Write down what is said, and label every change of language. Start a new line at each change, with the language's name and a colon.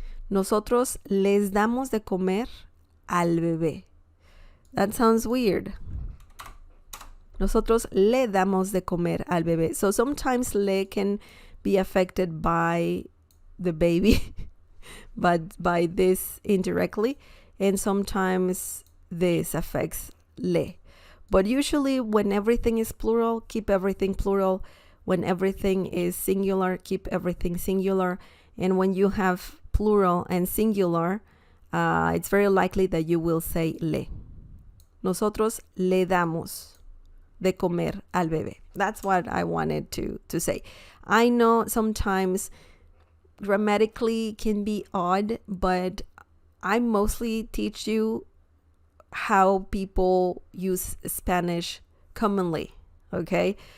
Spanish: Nosotros les damos de comer al bebé.
English: That sounds weird.
Spanish: Nosotros le damos de comer al bebé.
English: So sometimes le can be affected by the baby, but by this indirectly. And sometimes this affects le. But usually when everything is plural, keep everything plural. When everything is singular, keep everything singular. And when you have plural and singular, it's very likely that you will say le.
Spanish: Nosotros le damos de comer al bebé.
English: That's what I wanted to say. I know sometimes grammatically can be odd, but I mostly teach you how people use Spanish commonly, okay?